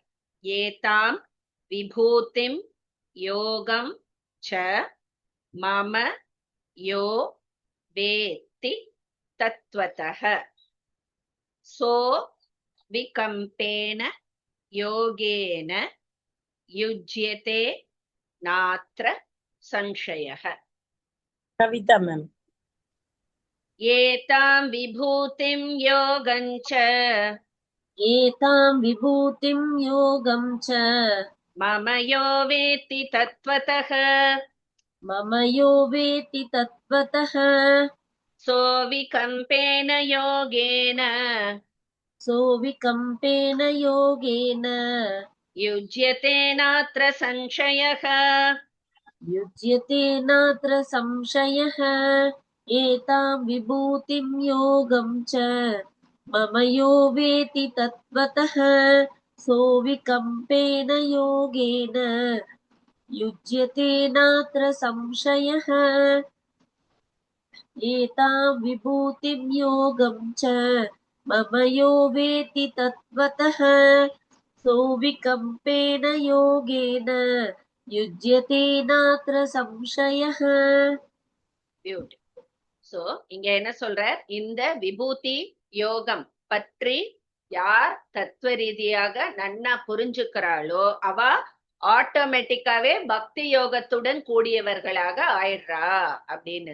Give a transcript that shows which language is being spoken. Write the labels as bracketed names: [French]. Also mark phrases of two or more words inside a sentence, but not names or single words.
[Sanskrit] एतां विभूतिं योगं च मम यो वेत्ति तत्त्वतः सो विकम्पेन योगेन युज्यते नात्र संशयः. [Tamil] கவிதா மேம். [Sanskrit] एतां विभूतिं योगं च एतां विभूतिं योगं च मम यो वेत्ति तत्त्वतः मम यो वेत्ति तत्त्वतः सो विकम्पेन योगेन सोऽविकम्पेन योगेन युज्यते नात्र संशयः. युज्यते नात्र संशयः. एतां विभूतिं योगं च मम यो वेत्ति तत्त्वतः सोऽविकम्पेन योगेन युज्यते नात्र संशयः. एतां विभूतिं योगं च मम यो वेत्ति तत्त्वतः सोऽविकम्पेन योगेन युज्यते नात्र संशयः. [Tamil] பியூட்டிஃபுல். சோ இங்க என்ன சொல்றார், இந்த விபூதி யோகம் பற்றி யார் தத்துவ ரீதியாக நன்னா புரிஞ்சுக்கிறாளோ அவ ஆட்டோமேட்டிக்காவே பக்தி யோகத்துடன் கூடியவர்களாக ஆயிடுறா அப்படின்னு.